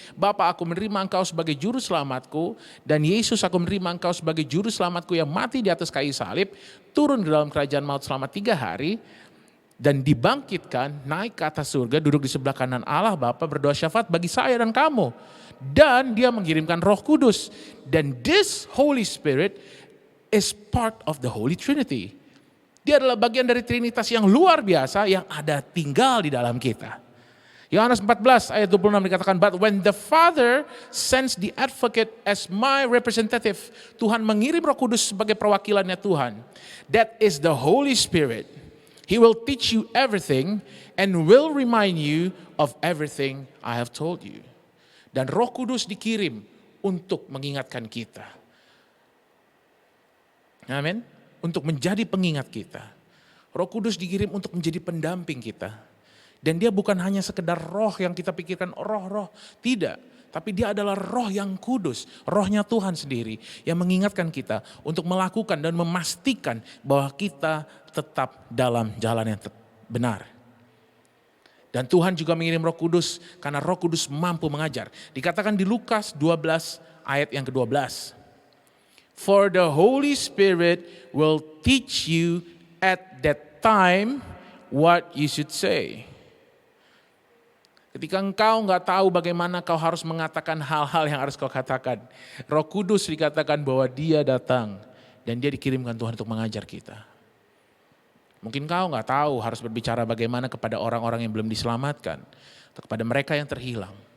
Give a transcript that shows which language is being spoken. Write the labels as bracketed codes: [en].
[id] Bapa, aku menerima Engkau sebagai Juru Selamatku, dan Yesus, aku menerima Engkau sebagai Juru Selamatku yang mati di atas kayu salib, turun ke dalam kerajaan maut selama 3 hari, dan dibangkitkan, naik ke atas surga, duduk di sebelah kanan Allah Bapa, berdoa syafaat bagi saya dan kamu. Dan dia mengirimkan Roh Kudus. Dan [en] this Holy Spirit is part of the Holy Trinity. [id] Dia adalah bagian dari Trinitas yang luar biasa yang ada tinggal di dalam kita. Yohanes 14 ayat 26 dikatakan, [en] but when the Father sends the advocate as my representative, [id] Tuhan mengirim Roh Kudus sebagai perwakilannya Tuhan. [en] That is the Holy Spirit. He will teach you everything and will remind you of everything I have told you. [id] Dan Roh Kudus dikirim untuk mengingatkan kita. Amin. Untuk menjadi pengingat kita. Roh Kudus dikirim untuk menjadi pendamping kita. Dan dia bukan hanya sekedar roh yang kita pikirkan roh-roh. Tidak. Tapi dia adalah roh yang kudus. Rohnya Tuhan sendiri yang mengingatkan kita untuk melakukan dan memastikan bahwa kita tetap dalam jalan yang benar. Dan Tuhan juga mengirim Roh Kudus karena Roh Kudus mampu mengajar. Dikatakan di Lukas 12 ayat yang ke-12. [en] For the Holy Spirit will teach you at that time what you should say. [id] Ketika engkau nggak tahu bagaimana kau harus mengatakan hal-hal yang harus kau katakan, Roh Kudus dikatakan bahwa dia datang dan dia dikirimkan Tuhan untuk mengajar kita. Mungkin kau nggak tahu harus berbicara bagaimana kepada orang-orang yang belum diselamatkan, atau kepada mereka yang terhilang.